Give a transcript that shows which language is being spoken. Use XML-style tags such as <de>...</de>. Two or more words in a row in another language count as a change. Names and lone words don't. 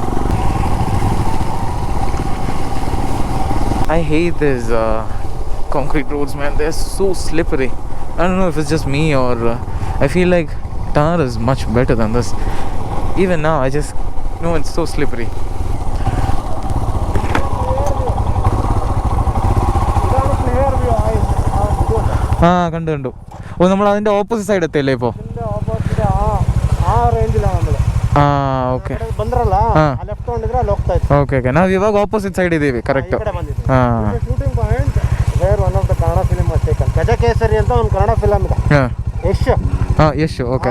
<en>I hate these concrete roads, man. They're so slippery. I don't know if it's just me or I feel like tar is much better than this. Even now, I just know it's so slippery.</en> <ml>കണ്ടു. ഓ, നമ്മൾ അതിൻ്റെ</ml> <en>opposite side</en> <ml>എത്തിയല്ലേ ഇപ്പോൾ?</ml> <kn>ಓಕೆ ನಾವು ಇವಾಗ</kn> <en>opposite side</en> <kn>ಇದ್ದೀವಿ. ಕರೆಕ್ಟ್.</kn> <en>shooting point where one of the Kannada film was taken.</en> <kn>ಗಜಕೇಸರಿ ಅಂತ ಒಂದು ಕನ್ನಡ ಫಿಲಮ್ ಇದೆ. ಯಶ್. ಓಕೆ.</kn>